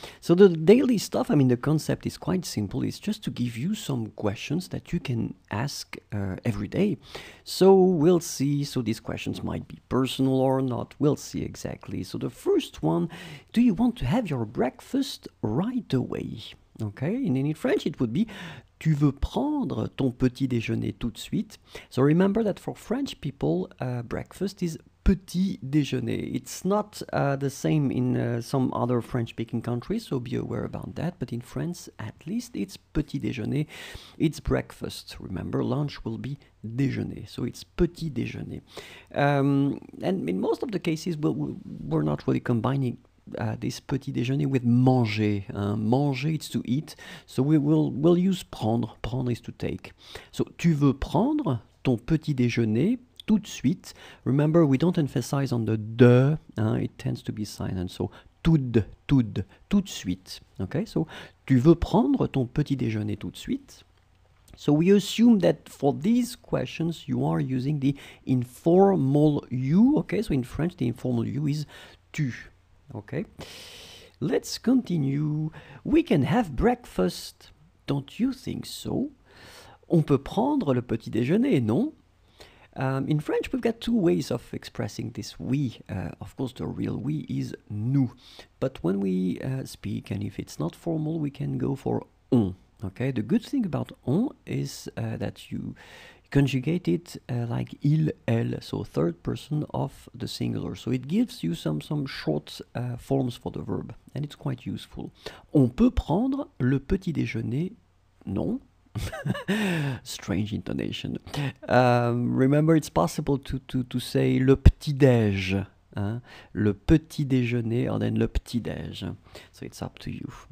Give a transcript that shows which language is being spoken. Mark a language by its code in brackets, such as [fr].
[en] So the daily stuff, the concept is quite simple. It's just to give you some questions that you can ask every day. So we'll see. So these questions might be personal or not. We'll see exactly. So the first one, do you want to have your breakfast right away? Okay, in French it would be [fr] tu veux prendre ton petit déjeuner tout de suite. [en] So remember that for French people, breakfast is petit déjeuner. It's not the same in some other French-speaking countries, so be aware about that. But in France, at least, it's petit déjeuner. It's breakfast. Remember, lunch will be déjeuner. So it's petit déjeuner. And in most of the cases, we're not really combining this petit déjeuner with manger. Manger, it's to eat. So we'll use prendre. Prendre is to take. [fr] So tu veux prendre ton petit déjeuner tout de suite. [en] Remember, we don't emphasize on the de. It tends to be silent. So [fr] tout de suite. Okay, so tu veux prendre ton petit déjeuner tout de suite. [en] So we assume that for these questions, you are using the informal you. Okay, so in French, the informal you is tu. Okay, let's continue. We can have breakfast. Don't you think so? [fr] On peut prendre le petit déjeuner, non? [en] In French, we've got two ways of expressing this we. Of course, the real we is nous. But when we speak, and if it's not formal, we can go for on. Okay, the good thing about on is that you conjugate it like il, elle, so third person of the singular. So it gives you some short forms for the verb, and it's quite useful. [fr] On peut prendre le petit déjeuner, non? [en] Strange intonation. Remember, it's possible to say le petit-déj, le petit déjeuner, or then le petit-déj. So it's up to you.